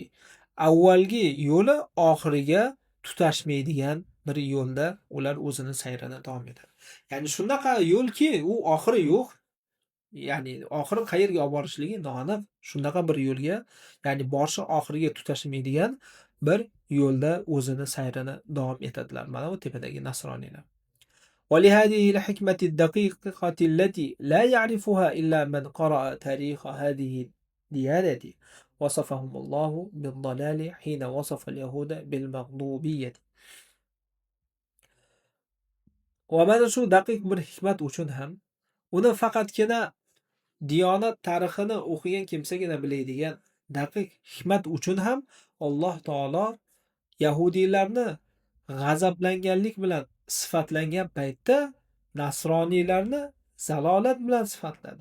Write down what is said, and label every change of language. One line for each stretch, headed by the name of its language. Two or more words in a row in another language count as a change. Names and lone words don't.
Uzbek: Avvalgi yo'li oxiriga tutashmaydigan bir yo'lda ular o'zini sayrini davom etadi. Ya'ni shunaqa yo'lki, u oxiri yo'q. Ya'ni oxiri qayerga olib borishligi noaniq. Shunaqa bir yo'lga, ya'ni boshi oxiriga tutashmaydigan bir yo'lda o'zini sayrini davom etadilar. Mana bu tepadagi nasroniylar.
Arabic: ولهذه الحكمة الدقيقة التي لا يعرفها إلا من قرأ تاريخ هذه الديانة وصفهم الله بالضلال حين وصف اليهود بالمغضوبية. ومن شو دقيق
Uzbek: bir hikmat uchun ham uni faqatgina diyonat tarixini o'qigan kimsagina biladigan daqiq hikmat uchun ham Alloh taolo yahudiylarni g'azablanganlik bilan sifatlangan paytda nasroniylarni zalolat bilan sifatladi.